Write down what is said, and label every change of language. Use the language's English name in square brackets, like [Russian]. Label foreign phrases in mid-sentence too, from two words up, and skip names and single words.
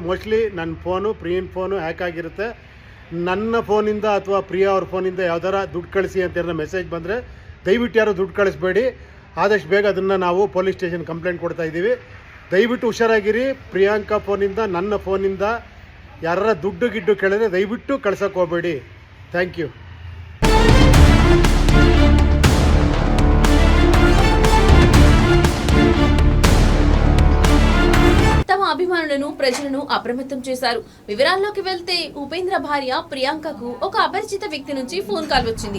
[Kannada] ಮೋಸ್ಟ್ಲಿ ನನ್ನ ಪ್ರಿಯನ್ ಫೋನು ಹ್ಯಾಕ್ ಆಗಿರುತ್ತೆ. ನನ್ನ ಫೋನಿಂದ ಅಥವಾ ಪ್ರಿಯಾ ಅವ್ರ ಫೋನಿಂದ ಯಾವ್ದಾರ ದುಡ್ಡು ಕಳಿಸಿ ಅಂತ ಮೆಸೇಜ್ ಬಂದರೆ ದಯವಿಟ್ಟು ಯಾರು ದುಡ್ಡು ಕಳಿಸ್ಬೇಡಿ. ಆದಷ್ಟು ಬೇಗ ಅದನ್ನು ನಾವು [English] police station complaint [Kannada] ಕೊಡ್ತಾ ಇದ್ದೀವಿ. ದಯವಿಟ್ಟು ಹುಷಾರಾಗಿರಿ. ಪ್ರಿಯಾಂಕಾ ಫೋನಿಂದ ನನ್ನ ಫೋನಿಂದ ಯಾರ ದುಡ್ಡು ಗಿಡ್ಡು ಕೇಳಿದ್ರೆ ದಯವಿಟ್ಟು ಕಳ್ಸೋಕೆ ಹೋಗಬೇಡಿ. [English] thank you. [Telugu] తమ అభిమానులను ప్రజలను అప్రమత్తం చేశారు. వివరాల్లోకి వెళ్తే ఉపేంద్ర భార్య ప్రియాంకకు ఒక అపరిచిత వ్యక్తి నుంచి ఫోన్ కాల్ వచ్చింది.